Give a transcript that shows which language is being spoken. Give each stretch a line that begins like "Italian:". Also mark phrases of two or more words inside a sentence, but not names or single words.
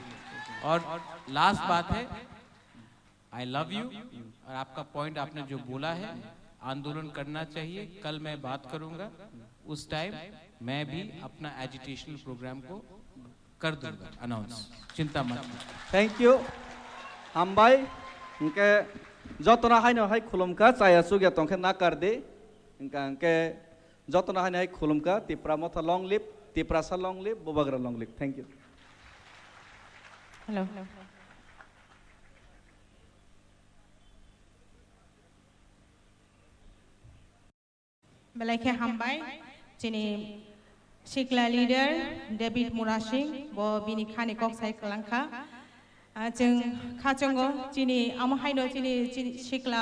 Hindi: और लास्ट बात है,
English: I love you.
Hindi: और आपका पॉइंट आपने जो बोला है, आंदोलन करना चाहिए, कल मैं बात करूंगा। उस टाइम मैं भी अपना
English: educational program
Hindi: को कर दूंगा अनाउंस, चिंता मत।
English: thank you
Kok Borok: हामबाय इनके जतना हाइनो हाइ खुलुमका चाया सुगिया तंखे ना कर दे इनके जतना हाइनो हाइ खुलुमका तिप्रा मथा
English: long live
Kok Borok: तिप्रा सा
English: long live
Kok Borok: बुबाग्रा
English: long live. thank you.
Kok Borok: हेलो बेलाइखे हामबाय जिनि सिक्ला लीडर डेभिड मुरासिं बो बिनि खानि कक साइकलांखा जों खाचंगो जिनि आमहाइनो जिनि सिक्ला